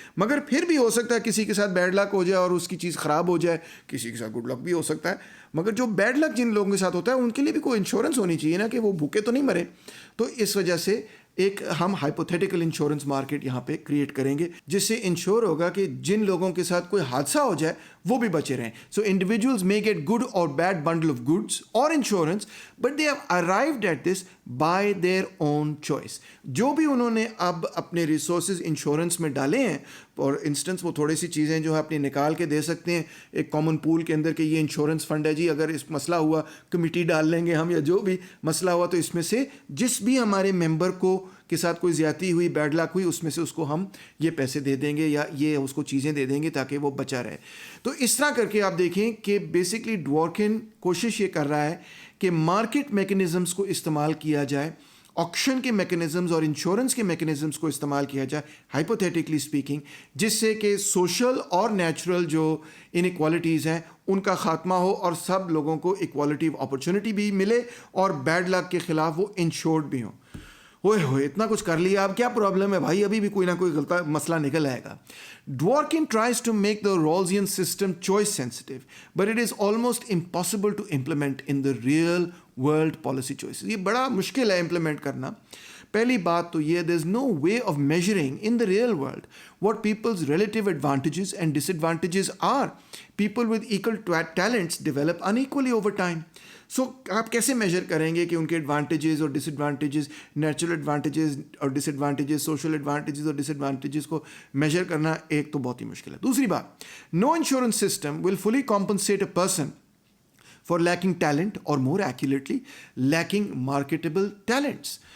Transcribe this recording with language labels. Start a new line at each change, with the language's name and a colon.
Urdu: مگر پھر بھی ہو سکتا ہے کسی کے ساتھ بیڈ لک ہو جائے اور اس کی چیز خراب ہو جائے, کسی کے ساتھ گڈ لک بھی ہو سکتا ہے. مگر جو بیڈ لک جن لوگوں کے ساتھ ہوتا ہے ان کے لیے بھی کوئی انشورنس ہونی چاہیے نا, کہ وہ بھوکے تو نہیں مرے. تو اس وجہ سے ایک ہم ہائپوتھیٹیکل انشورنس مارکیٹ یہاں پہ کریٹ کریں گے, جس سے انشور ہوگا کہ جن لوگوں کے ساتھ کوئی حادثہ ہو جائے وہ بھی بچے رہیں.
English: So individuals may get good or bad bundle of goods or insurance, but they have arrived at this by their own choice.
Urdu: جو بھی انہوں نے اب اپنے ریسورسز انشورنس میں ڈالے ہیں, اور انسٹنس وہ تھوڑی سی چیزیں جو ہے اپنی نکال کے دے سکتے ہیں ایک کامن پول کے اندر کہ یہ انشورنس فنڈ ہے جی, اگر اس مسئلہ ہوا کمیٹی ڈال لیں گے ہم, یا جو بھی مسئلہ ہوا تو اس میں سے جس بھی ہمارے ممبر کو کے ساتھ کوئی زیادتی ہوئی, بیڈ لک ہوئی, اس میں سے اس کو ہم یہ پیسے دے دیں گے یا یہ اس کو چیزیں دے دیں گے تاکہ وہ بچا رہے. تو اس طرح کر کے آپ دیکھیں کہ بیسکلی ڈوارکن کوشش یہ کر رہا ہے کہ مارکیٹ میکنزمز کو استعمال کیا جائے, آکشن کے میکنزمز اور انشورنس کے میکنزمز کو استعمال کیا جائے ہائپوتھیٹکلی اسپیکنگ, جس سے کہ سوشل اور نیچرل جو انیکوالٹیز ہیں ان کا خاتمہ ہو اور سب لوگوں کو ایکوالٹی آف اپرچونٹی بھی ملے اور بیڈ لک کے خلاف وہ انشورڈ بھی ہوں. ہوئے اتنا کچھ کر لیا, اب کیا پرابلم ہے بھائی, ابھی بھی کوئی نہ کوئی غلط مسئلہ نکل آئے گا.
English: Dworkin tries to make the Rawlsian system choice sensitive, but it is almost impossible to implement in the real world policy choices.
Urdu: یہ بڑا مشکل ہے implement کرنا. پہلی بات تو یہ,
English: there is no way of measuring in the real world what people's relative advantages and disadvantages are. People with equal talents develop unequally over time.
Urdu: سو آپ کیسے میجر کریں گے کہ ان کے ایڈوانٹیجز اور ڈس ایڈوانٹیجز, نیچرل ایڈوانٹیجز اور ڈس ایڈوانٹیجز, سوشل ایڈوانٹیجز اور ڈس advantages کو میجر کرنا ایک تو بہت ہی مشکل ہے. دوسری بات,
English: No insurance system will fully compensate a person for lacking talent اور more accurately lacking marketable talents.